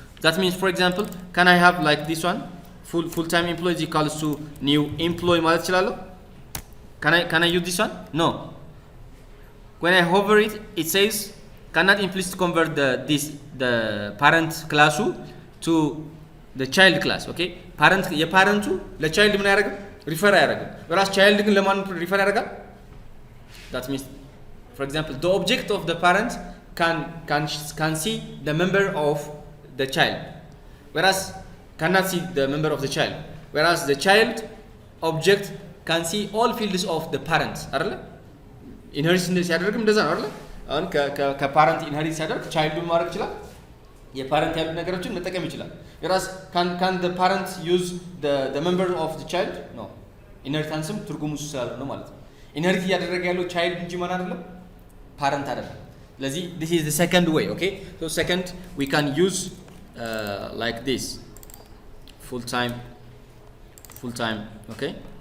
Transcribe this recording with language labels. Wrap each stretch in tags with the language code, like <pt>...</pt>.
<en>That means for example, can I have like this one? Full-time employee is equals to new employee</en> <am>ማለት እችላለሁ?</am> <en>Can I use this one? No. When I hover it says cannot implicitly convert the parent class to the child class, okay?</en> <am>የፓረንቱ ለቻይልድ ምን ያደርጋል? ሪፈር አያደርግም። ወራስ ቻይልድ ግን ለማን ሪፈር ያደርጋል?</am> <en>That means for example, the object of the parent can see the member of the child, whereas cannot see the member of the child, whereas the child object can see all fields of the parent.</en> <am>አይደለ? ኢንሄሪት ሲያደርግም እንደዛ ነው አይደለ? አሁን ከፓረንት ኢንሄሪት ሲያደርግ ቻይልዱን ማድረግ ይችላል። የፓረንት ያሉ ነገሮችን መጠቀም ይችላል።</am> <en>whereas can the parent use the member of the child? No.</en> <am>ኢንሄሪታንስም ትርጉሙ ስላለ ነው ማለት ነው። ኢንሄሪት እያደረገ ያለው ቻይልድ እንጂ ማን አይደለም?</am> <en>parent</en> <am>አይደለም። ስለዚህ</am> <en>this is the second way, okay? So second we can use like this full time, okay?</en>